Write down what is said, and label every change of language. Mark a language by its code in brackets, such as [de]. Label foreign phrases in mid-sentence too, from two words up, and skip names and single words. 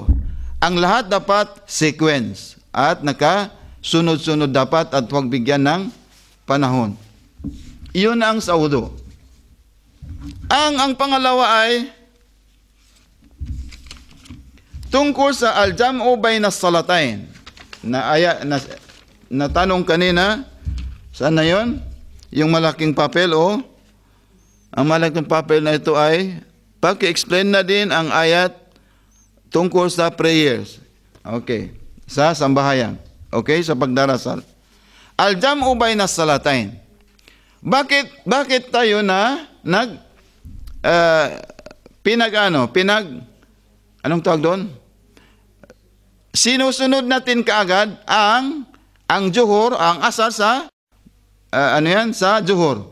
[tl] Ang lahat dapat sequence at nakasunod-sunod dapat at huwag bigyan ng panahon. Iyon ang sa wudu. Ang pangalawa ay tungkol sa [ar] الجمع بين الصلاتين. [tl] Na tanong kanina, saan na yun? Yung malaking papel o ang malaking papel na ito ay paki-explain na din ang ayat tungkol sa prayers. Okay. Sa sambahayan. Okay, sa pagdarasal. [ar] الجمع بين الصلاتين. [tl] Bakit tayo anong tawag doon? Sinusunod natin kaagad ang juhur, ang asar sa sa juhur.